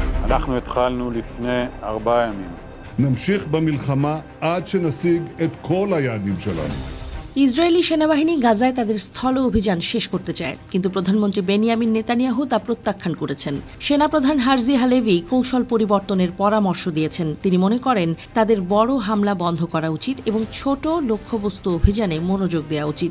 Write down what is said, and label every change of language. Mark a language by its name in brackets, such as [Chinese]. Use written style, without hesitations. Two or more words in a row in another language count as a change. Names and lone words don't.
[Hebrew] אנחנו התחלנו לפני 4 ימים. נמשיך במלחמה עד שנשיג את כל היעדים שלנו. [Bangla] ইসরায়েলি সেনাবাহিনী গাজায় তাদের স্থল অভিযান শেষ করতে চায়, কিন্তু প্রধানমন্ত্রী বেনিয়ামিন নেতানিয়াহু তা প্রত্যাখ্যান করেছেন। সেনাপ্রধান হার্জি হালেভি কৌশল পরিবর্তনের পরামর্শ দিয়েছেন। তিনি মনে করেন তাদের বড় হামলা বন্ধ করা উচিত এবং ছোট লক্ষ্যবস্তু অভিযানে মনোযোগ দেওয়া উচিত।